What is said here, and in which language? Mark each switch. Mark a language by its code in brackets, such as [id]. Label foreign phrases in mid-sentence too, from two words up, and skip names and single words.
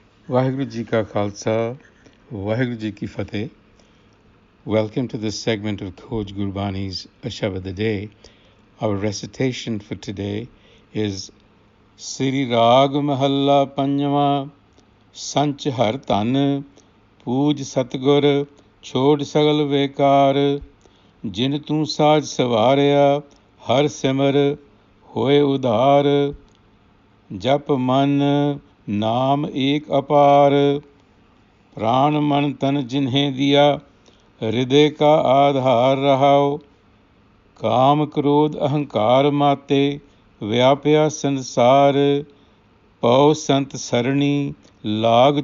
[pa] ਵਾਹਿਗੁਰੂ ਜੀ ਕਾ ਖ਼ਾਲਸਾ, ਵਾਹਿਗੁਰੂ ਜੀ ਕੀ ਫ਼ਤਹਿ. [en] Welcome to this segment of Khoj Gurbani's a-sabad-a-day. Our recitation for today is [pa] ਸ੍ਰੀ ਰਾਗੁ ਮਹਲਾ ਪੰਜਵਾਂ, ਸੰਚਿ ਹਰਿ ਧਨੁ ਪੂਜਿ ਸਤਿਗੁਰੁ, ਛੋਡਿ ਸਗਲ ਵਿਕਾਰ, ਜਿਨਿ ਤੂੰ ਸਾਜਿ ਸਵਾਰਿਆ, ਹਰਿ ਸਿਮਰਿ, ਹੋਇ ਉਧਾਰੁ, ਜਪਿ ਮਨ ਨਾਮੁ ਏਕੁ ਅਪਾਰੁ, ਪ੍ਰਾਣ ਮਨੁ ਤਨੁ ਜਿਨਹਿ ਦੀਆ, ਰਿਦੇ ਕਾ ਆਧਾਰੁ ਰਹਾਉ, ਕਾਮਿ ਕ੍ਰੋਧਿ ਅਹੰਕਾਰਿ ਮਾਤੇ, ਵਿਆਪਿਆ ਸੰਸਾਰੁ, ਪਉ ਸੰਤ ਸਰਣੀ, ਲਾਗੁ